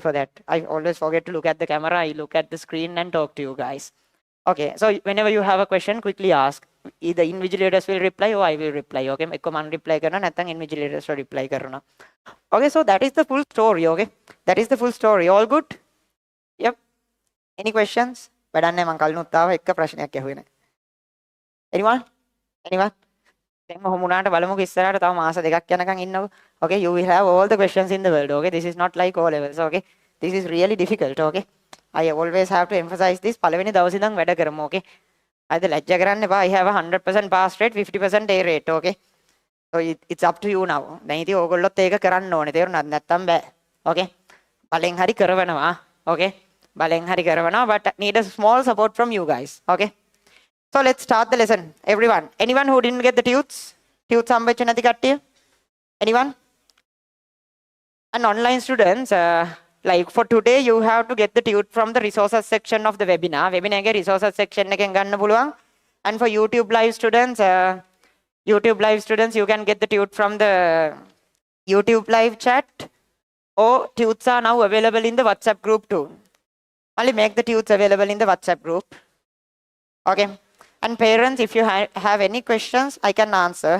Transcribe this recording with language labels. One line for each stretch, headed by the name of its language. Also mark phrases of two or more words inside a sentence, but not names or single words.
English: I always forget to look at the camera. I look at the screen and talk to you guys. Okay, so whenever you have a question, quickly ask. Either invigilators will reply or I will reply. Okay,
Sinhala: එක්කෝ මං reply කරන්න නැත්තං
English: invigilators will
Sinhala: reply karna.
English: Okay, so that is the full story. Okay, that is the full story. All good? Yep. Any questions?
Sinhala: වැඩන්නේ මං කලිනුත් ආව එක ප්‍රශ්නයක් ඇහුවේ නැහැ.
English: Anyone? Anyone?
Sinhala: දැන් ඔහොම උනාට බලමුකෝ ඉස්සරහට තව මාස දෙකක් යනකම් ඉන්නකො.
English: Okay, you will have all the questions in the world. Okay, this is not like O levels. Okay, this is really difficult. Okay, I always have to emphasize this.
Sinhala: පළවෙනි දවසේ ඉඳන් වැඩ කරමු. Okay, අද ලැජ්ජා කරන්න එපා.
English: I have a 100% pass rate, 50% A rate. Okay, so it's up to you now.
Sinhala: දැන් ඉතින් ඕගොල්ලොත් ඒක කරන්න ඕනේ. තේරුණාද? නැත්තම් බෑ. Okay, බලෙන් හරි කරවනවා. Okay, බලෙන් හරි කරවනවා,
English: but need a small support from you guys. Okay, so let's start the lesson. Everyone, anyone who didn't get the tutes
Sinhala: හම්බෙච්ච නැති කට්ටිය?
English: Anyone? And online students, like for today, you have to get the tute from the resources section of the webinar.
Sinhala: Webinar ke
English: resources section
Sinhala: එකෙන් ගන්න පුළුවන්.
English: And for YouTube live students, you can get the tute from the YouTube live chat, or tutes are now available in the WhatsApp group too. Only make the tutes available in the WhatsApp group. Okay. And parents, if you have any questions, I can answer.